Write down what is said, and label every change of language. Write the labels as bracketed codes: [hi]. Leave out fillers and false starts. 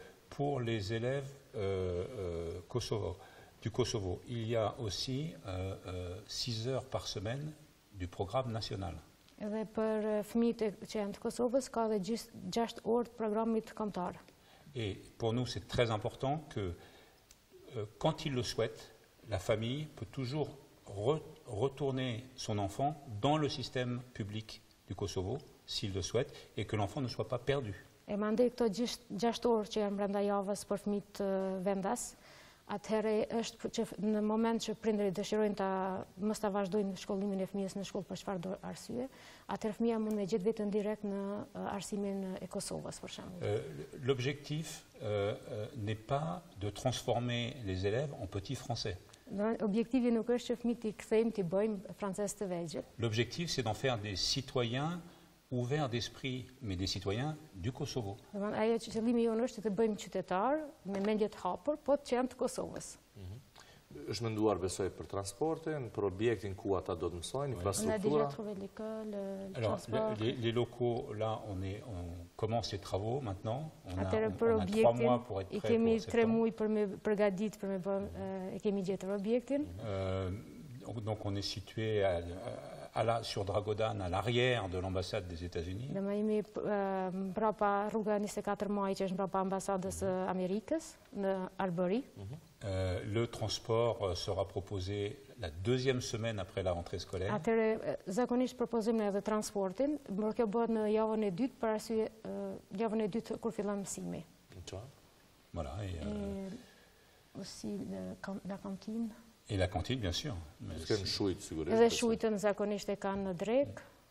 [fr] Pour les élèves du Kosovo, il y a aussi 6 heures par semaine du programme national. [sq] Edhe për fëmijët që janë të Kosovës, ka dhe 6 orë të programit kombëtar. [fr] Et pour nous, c'est très important que, quand il le souhaite, la famille peut toujours retourner son enfant dans le système public du Kosovo, s'il le souhaite, et que l'enfant ne soit pas perdu. [sq] E mandej këto 6 orë që janë brenda javës për fëmijët vendas, atëherë është që në moment që prindërit dëshirojnë mos ta vazhdojnë shkollimin e fëmijës në shkollë për çfarëdo arsye, atëherë fëmia mund të gjetë veten direkt në arsimin e Kosovës, për shembull. [fr] L'objectif n'est pas de transformer les élèves en petits français. [sq] Objektivi nuk është që fëmijët i kthejmë t'i bëjmë francez të vegjël. [fr] L'objectif c'est d'en faire des citoyens ouverts d'esprit, mais des citoyens du Kosovo. [sq] Ajo që qëllimi jonë është të bëjmë qytetar me mendje të hapur, po që janë të Kosovës. Është menduar, besoj, për transportin, për objektin ku ata do të mësojnë, infrastruktura. [fr] On a déjà trouvé l'école, le transport. Les locaux, là, on commence les travaux maintenant. On a 3 mois pour être prêt. [sq] I kemi 3 muaj për me përgatitur, për me bën, e kemi gjetur objektin. [fr] Donc on est situé sur Dragodan, à l'arrière de l'ambassade des États-Unis. [sq] Dhe më jemi mbrapa rruga 24 maj që është mbrapa ambasadës Amerikës në Arbëri. [fr] Le transport sera proposé la 2e semaine après la rentrée scolaire. [sq] Atëre zakonisht propozojmë edhe transportin, por kjo bëhet në javën e dytë për arsye javën e dytë kur fillon mësimi. [fr] Voilà. Aussi la cantine. Et la cantine, bien sûr. [sq] Edhe shujtën zakonisht e kanë në drek.